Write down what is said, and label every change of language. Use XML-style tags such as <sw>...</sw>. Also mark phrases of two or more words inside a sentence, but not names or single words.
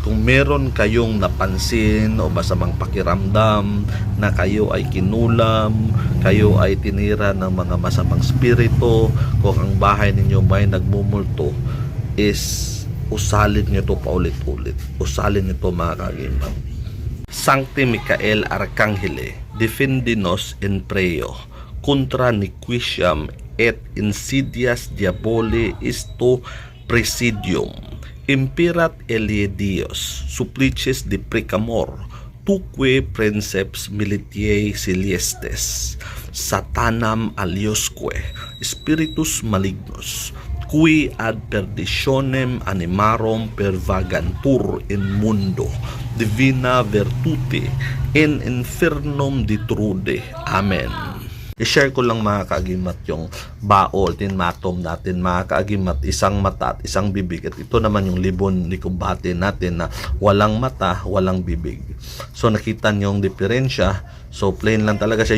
<tl>Kung meron kayong napansin o masamang pakiramdam na kayo ay kinulam, kayo ay tinira ng mga masamang spirito, kung ang bahay ninyo may nagmumulto, is usalin nyo ito paulit-ulit. Usalin nyo ito, mga kagimat.</tl> <la>Sancti Michael Arcangele, defendi nos in preo, contra nequitiam et insidias diaboli isto presidium, imperat elie Dios, supplices de precamor, tuque princeps militiae celestes, satanam aliosque, spiritus malignos, qui ad perditionem animarum pervagantur in mundo, divina virtute in infernum detrude. Amen.</la> <tl>I-share ko lang, mga kaagimat, yung baol, tinmatom natin, mga kaagimat, isang mata at isang bibig. At ito naman yung libon ni kumbate natin na walang mata, walang bibig. So nakita niyo yung diferensya. So plain lang talaga siya.</tl>